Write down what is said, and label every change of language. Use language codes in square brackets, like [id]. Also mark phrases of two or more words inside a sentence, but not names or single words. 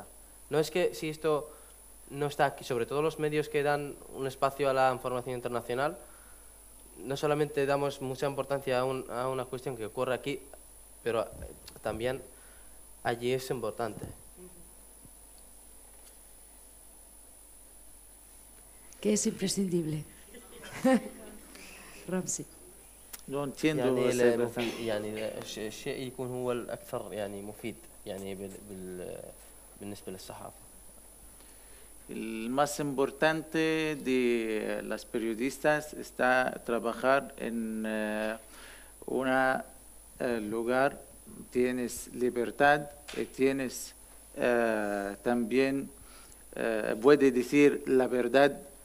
[es] No es que si esto no está aquí, sobre todo los medios que dan un espacio a la información internacional, no solamente damos mucha importancia a una cuestión que ocurre aquí, pero también allí es importante. ¿Qué es imprescindible? [ar] رمزي. [es] No entiendo. [ar] يعني الشيء يكون هو الأكثر يعني مفيد يعني بالنسبة للصحافة. [es] El más importante de las periodistas está trabajar en un lugar tienes libertad, tienes también, puedes decir la verdad